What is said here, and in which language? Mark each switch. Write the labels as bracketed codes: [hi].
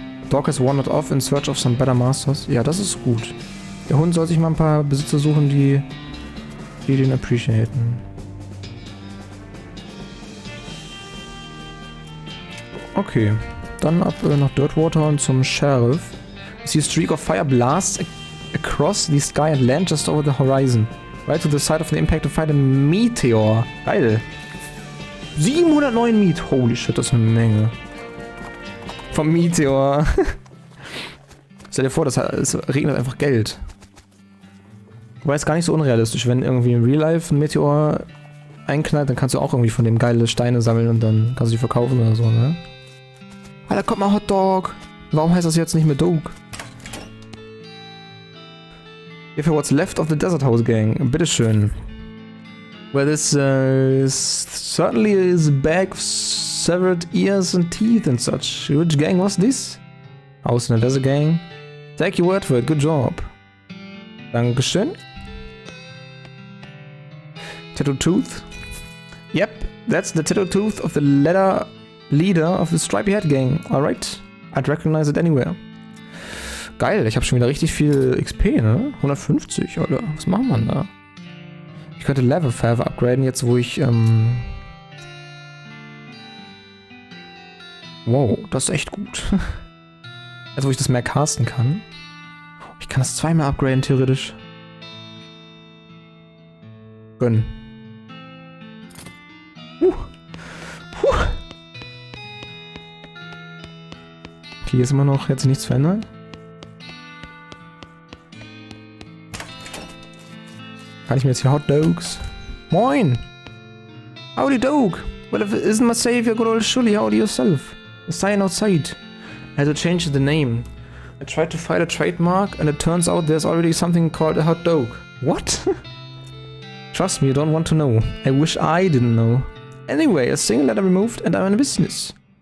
[en] Dog has wandered off in search of some better masters. [de] Ja, das ist gut. Der Hund soll sich mal ein paar Besitzer suchen, die den appreciaten. Okay, dann ab nach Dirtwater und zum Sheriff. [en] I see a streak of fire blasts across the sky and land just over the horizon. Right to the side of the impact to find a meteor. [de] Geil. 709 Meat. [en] Holy shit, [de] das ist eine Menge. Vom Meteor. Stell dir vor, es regnet einfach Geld. Wobei es gar nicht so unrealistisch, wenn irgendwie im Real Life ein Meteor einknallt, dann kannst du auch irgendwie von dem geile Steine sammeln und dann kannst du die verkaufen oder so, ne? Alter, kommt mal Hotdog. Warum heißt das jetzt nicht mehr Dog? [en] If what's left of the Desert House Gang. Bitteschön. Well, this certainly is a bag of severed ears and teeth and such. Which gang was this? House in a desert gang. Take your word for it, good job. Dankeschön. Tattoo tooth. Yep, that's the tattoo tooth of the leader of the stripy head gang. Alright, I'd recognize it anywhere. [de] Geil, ich habe schon wieder richtig viel XP, ne? 150, oder? Was machen wir da? Ich könnte Level Favor upgraden, jetzt wo ich, wow, das ist echt gut. Jetzt wo ich das mehr casten kann. Ich kann das zweimal upgraden, theoretisch. Gönnen. Okay, hier ist immer noch jetzt nichts verändert. Kann ich mir jetzt hier Hot Dogs? [en] Moin! Howdy dog! Well, if it isn't my savior, good old Schulli, howdy yourself? A sign outside. I had to change the name. I tried to find a trademark and it turns out there's already something called a hot dog. What? Trust me, you don't want to know. I wish I didn't know. Anyway, a single letter removed and I'm in business.